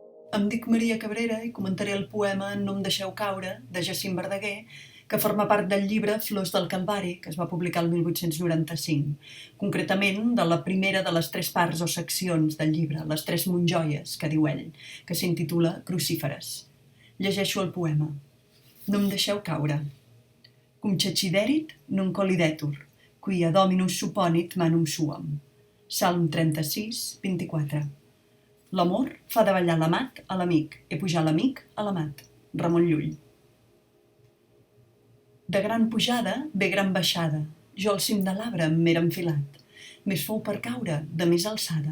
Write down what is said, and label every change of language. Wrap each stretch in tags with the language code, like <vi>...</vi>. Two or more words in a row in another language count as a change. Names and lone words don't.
<ca>Em dic Maria Cabrera i comentaré el poema No em deixeu caure, de Jacint Verdaguer, que forma part del llibre Flors del Calvari, que es va publicar el 1895. Concretament, de la primera de les 3 parts o seccions del llibre, les 3 monjoies, que diu ell, que s'intitula Crucíferes. Llegeixo el poema. No em deixeu caure.</ca> <la>Cum ceciderit non collidetur, quia dominus supponit manum suam.</la> <ca>Salm 36, 24. L'amor fa davallar l'amat a l'amic i pujar l'amic a l'amat. Ramon Llull. De gran pujada ve gran baixada. Jo al cim de l'arbre m'era enfilat. Més fou per caure, de més alçada.</ca>